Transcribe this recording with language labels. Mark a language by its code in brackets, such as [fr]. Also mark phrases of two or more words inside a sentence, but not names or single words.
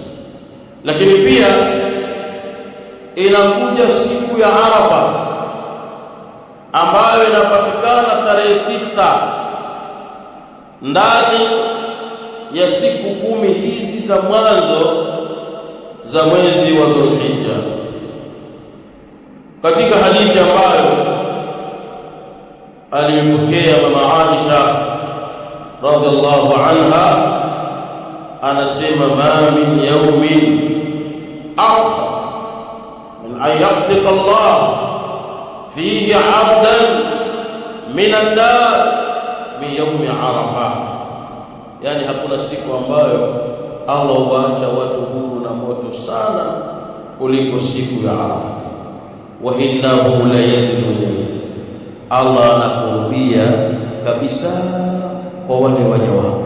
[sw] Lakini pia inakuja siku ya Arafa ambayo inapatikana tarehe 9 ndani ya siku 10 hizi za mwanzo za mwezi wa Dhulhijja. Katika hadithi ambayo alipokea mama Aisha [ar] رضي الله عنها, [sw] anasema [ar] ما من يوم أكثر من أن يعتق الله فيه عبدا من النار من يوم عرفة, [sw] yani hakuna siku ambayo Allah huacha watu huru na moto sana kuliko siku ya Arafa. [ar] وإنه ليدنو, [sw] Allah anakurubia kabisa kwa wale waja wake.